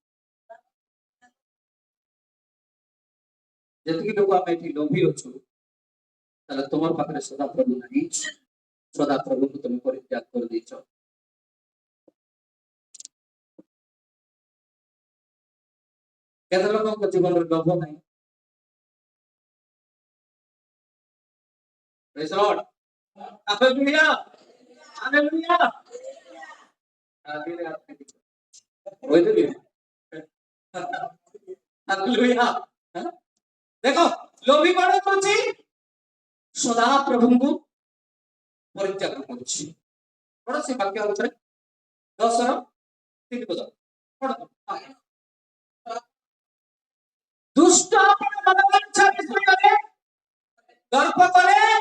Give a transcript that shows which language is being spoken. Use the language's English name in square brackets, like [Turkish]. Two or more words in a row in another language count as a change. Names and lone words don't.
[Odia] ଯେତିକି ଲୋକ ଆମେ ଏଠି ଲୋଭୀ ଅଛୁ, ତାହେଲେ ତୁମର ପାଖରେ ସଦାପ୍ରଭୁ ନାହିଁ, ସଦାପ୍ରଭୁକୁ ତୁମେ ପରିତ୍ୟାଗ କରିଦେଇଛ। କେତେ ଲୋକଙ୍କ ଜୀବନରେ ଲୋଭ ନାହିଁ? [English] Praise the Lord. Hallelujah. Hallelujah. Hallelujah. [Hindi] देखो लोभी कौन [Odia] କରୁଛି? ସଦାପ୍ରଭୁଙ୍କୁ ପରିତ୍ୟାଗ କରୁଛି। ପଢ ସେ ବାକ୍ୟ ଅନୁସାରେ 10:3 ପଦ ପଢ। ଦୁଷ୍ଟ ଆପଣ ମନୋବାଞ୍ଛା ବିଷୟରେ ଗର୍ବ କରେ।